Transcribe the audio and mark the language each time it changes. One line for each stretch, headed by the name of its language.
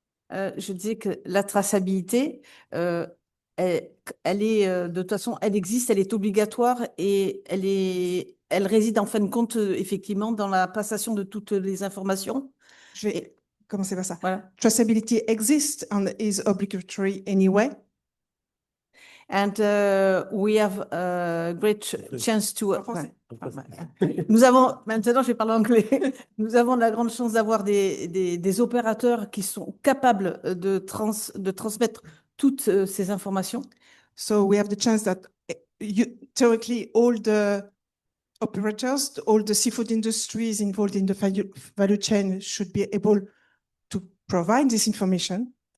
French: Je disais que la traçabilité, elle est de toute façon, elle existe, elle est obligatoire et elle réside en fin de compte effectivement dans la passation de toutes les informations. Je vais commencer par ça. Voilà.
English: Traceability exists and is obligatory anyway. And we have a great chance to.
French: En français. Nous avons, maintenant je vais parler anglais, nous avons la grande chance d'avoir des opérateurs qui sont capables de transmettre toutes ces informations.
English: So we have the chance that theoretically all the operators, all the seafood industries involved in the value chain should be able to provide this information.